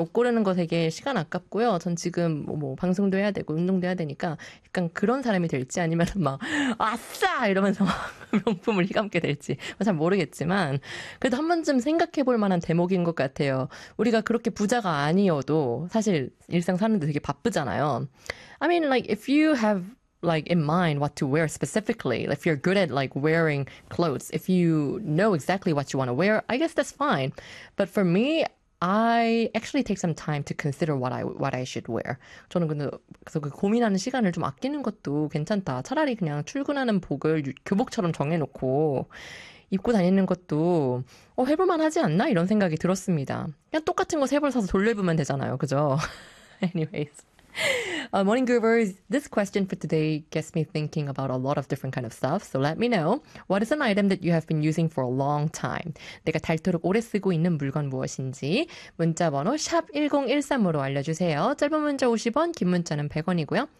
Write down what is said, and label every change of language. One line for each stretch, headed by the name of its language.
Korean: 옷 고르는 거 되게 시간 아깝고요. 전 지금 뭐 방송도 해야 되고 운동도 해야 되니까 약간 그런 사람이 될지 아니면 막 아싸 이러면서 막 명품을 휘감게 될지 잘 모르겠지만 그래도 한 번쯤 생각해 볼 만한 대목인 것 같아요. 우리가 그렇게 부자가 아니어도 사실 일상 사는데 되게 바쁘잖아요.
English: I mean like if you have like in mind what to wear specifically. If you're good at like wearing clothes, if you know exactly what you want to wear, I guess that's fine. But for me, I actually take some time to consider what I should wear.
Korean: 저는 근데 그래서 그 고민하는 시간을 좀 아끼는 것도 괜찮다. 차라리 그냥 출근하는 복을 교복처럼 정해놓고 입고 다니는 것도 해볼 만하지 않나? 이런 생각이 들었습니다. 그냥 똑같은 거세벌 사서 돌려 입으면 되잖아요.
English: 그죠? Anyways. Morning, Groovers. This question for today gets me thinking about a lot of different kind of stuff. So let me know. What is an item that you have been using for a long time?
Korean: 내가 닳도록 오래 쓰고 있는 물건 무엇인지 문자번호 샵 1013으로 알려주세요. 짧은 문자 50원, 긴 문자는 100원이고요.